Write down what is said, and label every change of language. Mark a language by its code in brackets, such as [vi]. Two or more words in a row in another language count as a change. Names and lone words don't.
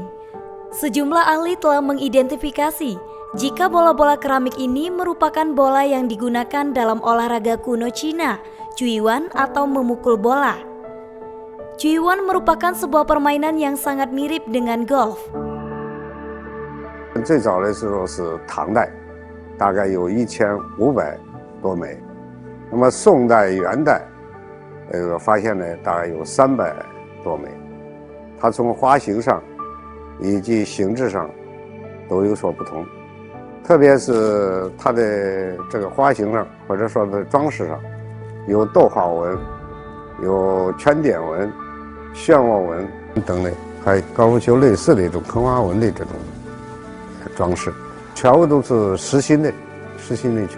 [id] Sejumlah ahli telah mengidentifikasi jika bola-bola keramik ini merupakan bola yang digunakan dalam olahraga kuno Cina, cuiwan atau memukul bola. Cuiwan merupakan sebuah permainan yang sangat mirip dengan golf. [zh] 最早的时候是唐代，大概有1500多枚。那么宋代、元代，发现呢大概有300多枚。它从花型上以及形制上都有所不同，特别是它的这个花型上或者说是装饰上，有逗号纹、有圈点纹、漩涡纹等类，还有高尔夫球类似的一种坑花纹的这种装饰，全部都是实心的球。